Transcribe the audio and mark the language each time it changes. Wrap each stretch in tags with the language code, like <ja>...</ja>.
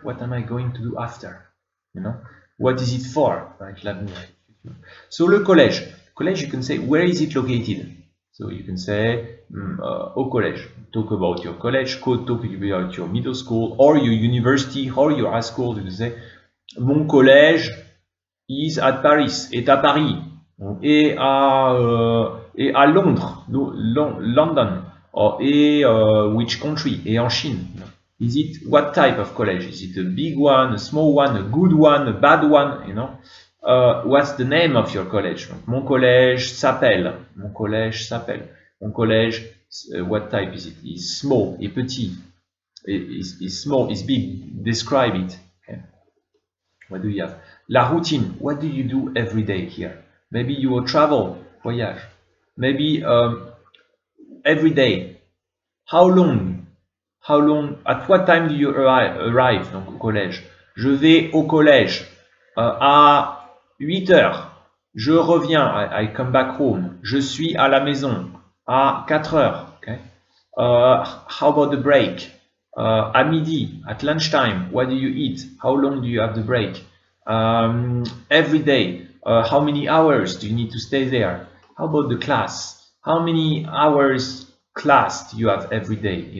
<en>What am I going to do after? You know, what is it for? Right, l'avenir. So le collège. Collège, you can say where is it located? So you can say au collège. Talk about your college, talk about your middle school or your university or your high school. You can say mon collège is at Paris,</en> <fr>est à Paris, et à Londres,</fr> <en>London. Or which country?</en> <fr>Et en Chine.</fr> <en>Is it what type of college? Is it a big one, a small one, a good one, a bad one? You know, what's the name of your college?</en> <fr>Mon collège s'appelle. Mon collège s'appelle. Mon collège,</fr> <en>what type is it? Is small,</en> <fr>est petit.</fr> <en>Is small, is big. Describe it. Okay. What do you have? La routine. What do you do every day here? Maybe you will travel, voyage. Maybe every day. How long? At what time do you arrive?</en> <fr>Donc au collège. Je vais au collège à 8 heures. Je reviens.</fr> <en>I come back home.</en> <fr>Je suis à la maison à 4 heures.</fr> <en>Okay? How about the break?</en> <fr>À midi,</fr> <en>at lunchtime, what do you eat? How long do you have the break? Every day, how many hours do you need to stay there? How about the class? How many hours class do you have every day?</en>